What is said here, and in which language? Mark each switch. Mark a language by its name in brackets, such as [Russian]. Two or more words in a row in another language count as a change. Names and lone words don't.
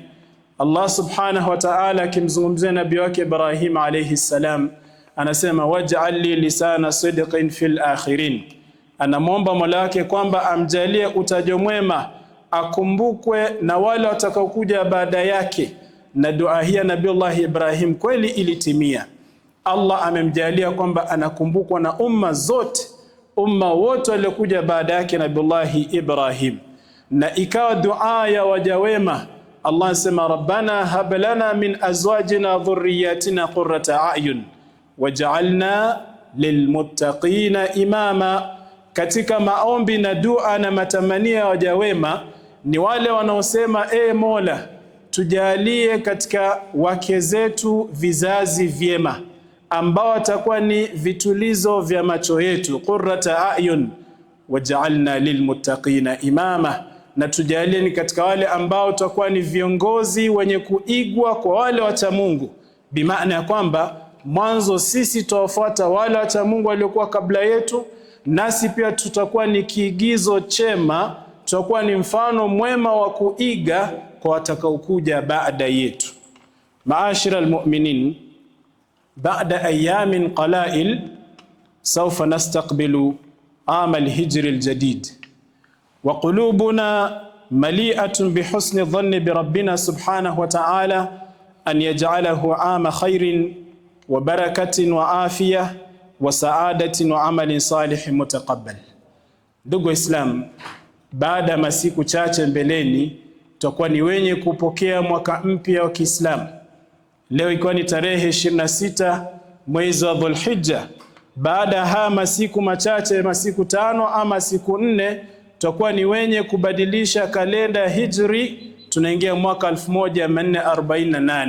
[Arabic] الله سبحانه وتعالى [Swahili] akimzungumzia nabii wake Ibrahim [Arabic] عليه السلام [Swahili] anasema [Arabic] واجعل لي لسان صدق في الآخرين, [Swahili] anamwomba Mola wake kwamba amjalie utajo mwema, akumbukwe na wale watakaokuja baada yake. Na dua hii Nabii Ibrahim kweli ilitimia. Allah amemjalia kwamba anakumbukwa na umma zote, umma wote waliokuja baada yake Nabii Ibrahim. Na ikawa dua ya waja wema, Allah sema [Arabic] ربنا هب لنا من أزواجنا ذرياتنا قرة أعين واجعلنا للمتقين إماما. [Swahili] Katika maombi na dua na matamanio ya waja wema ni wale wanaosema Mola, tujalie katika wake zetu vizazi vyema ambao watakuwa ni vitulizo vya macho yetu, [Arabic] قرة أعين واجعلنا للمتقين إماما, [Swahili] na tujalie ni katika wale ambao watakuwa ni viongozi wenye kuigwa kwa wale wacha Mungu. Bimaana ya kwamba mwanzo sisi tuwafuata wale wacha Mungu waliokuwa kabla yetu, nasi pia tutakuwa ni kiigizo chema, tutakuwa ni mfano mwema wa kuiga kwa watakaokuja baada yetu. [Arabic] معاشر المؤمنين، بعد أيام قلائل سوف نستقبل عام الهجر الجديد وقلوبنا مليئة بحسن الظن بربنا سبحانه وتعالى أن يجعله عام خير وبركة وعافية وسعادة وعمل صالح متقبل. [Swahili] Ndugu Islam, baada ya masiku chache mbeleni tutakuwa ni wenye kupokea mwaka mpya wa Kiislamu. Leo ikiwa ni tarehe 26 mwezi wa Dhulhijja. Baada haya masiku machache, masiku 5 ama siku 4, tutakuwa ni wenye kubadilisha kalenda ya Hijri, tunaingia mwaka 1448.